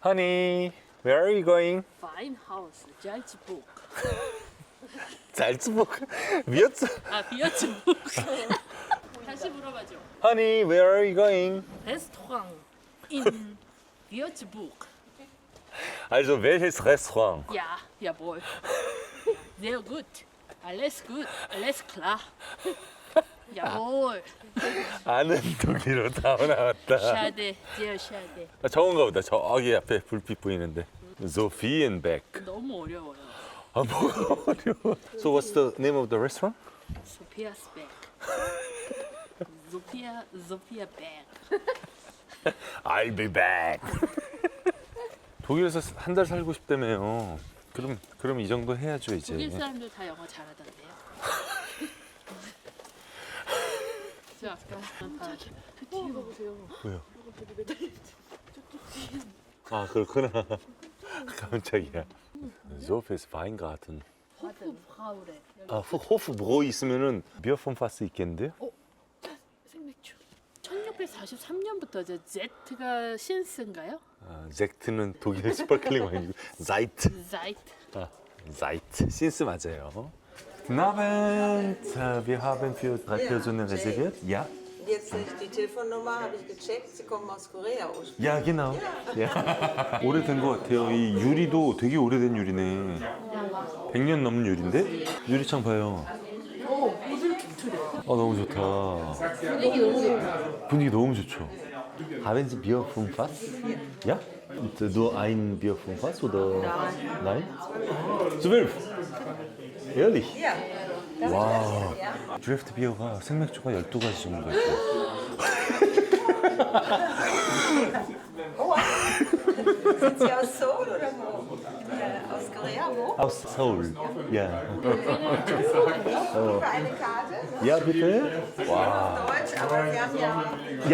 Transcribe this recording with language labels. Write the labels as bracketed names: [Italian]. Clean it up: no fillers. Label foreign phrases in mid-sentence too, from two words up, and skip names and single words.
[English] Honey, where are you going? Fine house, Salzburg. Salzburg. Würz? [Korean] 아, 비어츠burg. 다시 물어봐줘. [English] Honey, where are you going? Restaurant in Würzburg. [German] Also welches Restaurant? Ja, jawohl. Sehr gut. Alles gut. Alles klar. jawohl. [Korean] 아는 독일어 다 나왔다. [German] Schade, sehr schade. [Korean] 아, 저건가 보다. 저기 앞에 불빛 보이는데. Sophienbeck. 너무 어려워요. 아, 뭐가 어려워. [English] So what's the name of the restaurant? Sophia's Berg. Sophia Berg. I'll be back. [Korean] 독일에서 한 달 살고 싶다며요. 그럼 이 정도 해야죠 이제. 독일 사람들 다 영어 잘하던데요. 저 아까 뒤에 가보세요. 왜요? 아 그렇구나. 깜짝이야. Sophia's Weingarten. 호프브라우레. 아 호프브로 있으면은 비어 폼 파스 있겠는데요? 생맥주. 1643년부터 저 Z가 신스인가요? 아, 젝트는 독일 스파클링 와인이고 자이트. Zeit. 아, 자이트. 신스 맞아요. [German] Guten Abend. Wir haben für 3 Personen reserviert. Ja? Jetzt die Telefonnummer habe ich gecheckt. Sie kommen aus Korea ursprünglich. Ja, genau. Ja. [Korean] 오래된 것 같아요. 이 유리도 되게 오래된 유리네. 100년 넘는 유리인데? 유리창 봐요. 너무 좋다. 분위기 너무 좋다. 분위기 너무 좋죠. [German] Haben Sie Bier vom Fass? Ja? Und nur ein Bier vom Fass oder? Nein. 12. Ehrlich? Ja. [Korean] 와. 드래프트 비어가 생맥주가 12가지 정도 있어요. [German] Sind Sie aus Seoul oder wo? Aus Korea, wo? Aus Seoul. Ja. Für eine Karte? Ja, bitte. Wow. Deutsch, aber Sie haben ja...